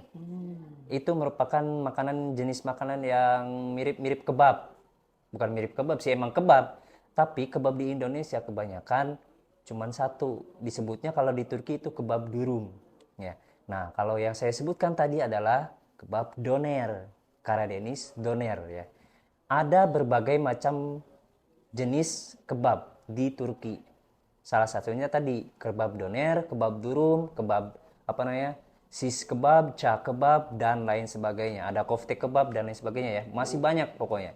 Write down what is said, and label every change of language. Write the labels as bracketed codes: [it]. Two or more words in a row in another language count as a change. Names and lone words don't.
[id] Itu merupakan jenis makanan yang mirip-mirip kebab. Bukan mirip kebab sih, emang kebab. Tapi kebab di Indonesia kebanyakan cuman satu. Disebutnya kalau di Turki itu kebab durum. Ya. Nah, kalau yang saya sebutkan tadi adalah kebab doner. Karadeniz Doner ya. Ada berbagai macam jenis kebab di Turki. Salah satunya tadi kebab doner, kebab durum, kebab sis kebab, ca kebab dan lain sebagainya. Ada kofte kebab dan lain sebagainya ya. Masih banyak pokoknya.